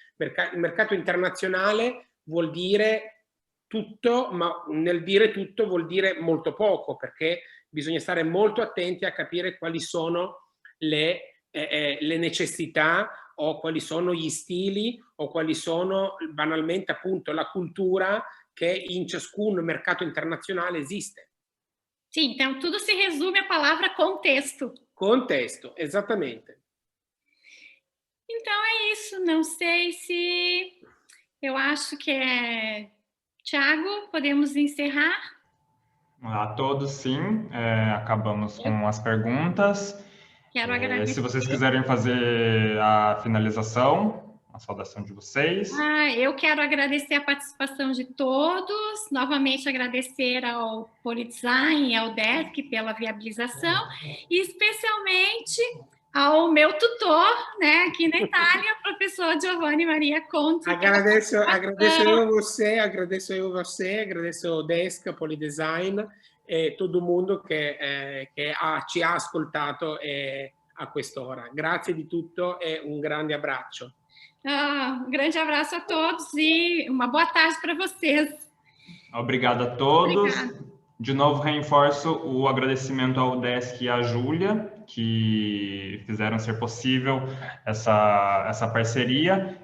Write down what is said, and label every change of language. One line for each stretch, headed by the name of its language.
Italian: Il mercato internazionale vuol dire tutto, ma nel dire tutto vuol dire molto poco, perché bisogna stare molto attenti a capire quali sono le necessità o quali sono gli stili o quali sono banalmente appunto la cultura che in ciascun mercato internazionale esiste.
Portuguese: Sim, então tudo se resume à palavra contexto.
Italian: Contexto, esattamente.
Portuguese: Então é isso, não sei se... Eu acho que Thiago, podemos encerrar? A todos, sim. Acabamos com as perguntas. Quero agradecer. Se vocês quiserem fazer a finalização, a saudação de vocês. Eu quero agradecer a participação de todos, novamente agradecer ao Polidesign e ao DESC pela viabilização, e especialmente ao meu tutor, né, aqui na Itália, o professor Giovanni Maria Conti. Agradeço eu você, agradeço o DESC, Polidesign e todo mundo
Italian: che ci ha ascoltato a quest'ora. Grazie di tutto e un grande abbraccio.
Portuguese: Um grande abraço a todos e uma boa tarde para vocês. Obrigado a todos. Obrigada. De novo, reforço o agradecimento ao DESC e à Júlia, que fizeram ser possível essa parceria.